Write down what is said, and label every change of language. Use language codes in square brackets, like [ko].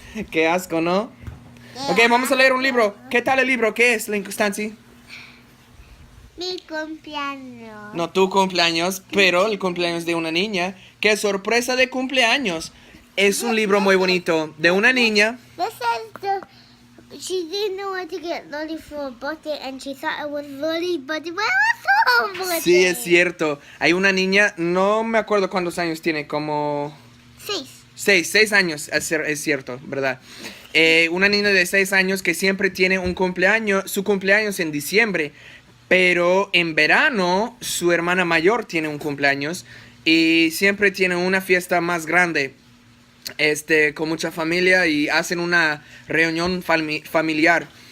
[es] Qué asco, ¿no? Ok, vamos a leer un libro. ¿Qué tal el libro? ¿Qué es, Stancy? Mi cumpleaños. No tu cumpleaños, pero el cumpleaños de una niña. ¡Qué sorpresa de cumpleaños! Es un libro muy bonito de una niña. [en] This is the she didn't know where to get lolly for a birthday, and she thought it was lolly, but it was her birthday. [es] Sí, es cierto. Hay una niña, no me acuerdo cuántos años tiene, como... 6 años, es cierto, ¿verdad? Una niña de 6 años que siempre tiene su cumpleaños en diciembre, pero en verano su hermana mayor tiene un cumpleaños y siempre tiene una fiesta más grande, con mucha familia y hacen una reunión familiar.